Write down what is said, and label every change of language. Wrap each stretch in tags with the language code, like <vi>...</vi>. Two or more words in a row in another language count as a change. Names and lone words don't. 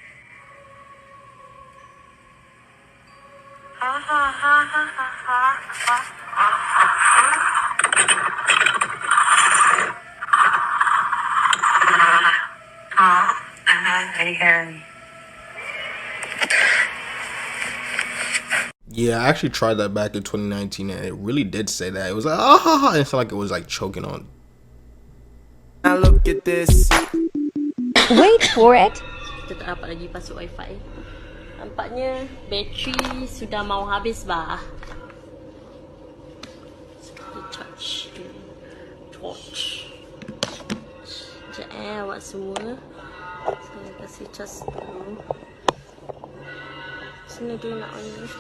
<en>Ha ha ha ha ha ha. Yeah, I actually tried that back in 2019 and it really did say that. It was like, ah ha ha. It felt like it was like choking on. Now look at this. Wait for it.</en> <ms>Kita tak dapat lagi pasuk wifi. Nampaknya bateri sudah mau habis bah.</ms> <en>Charge. Torch.</en> <ms>Sekejap awak semua. Saya kasih charge dulu. sana dulu nak on ni.</ms>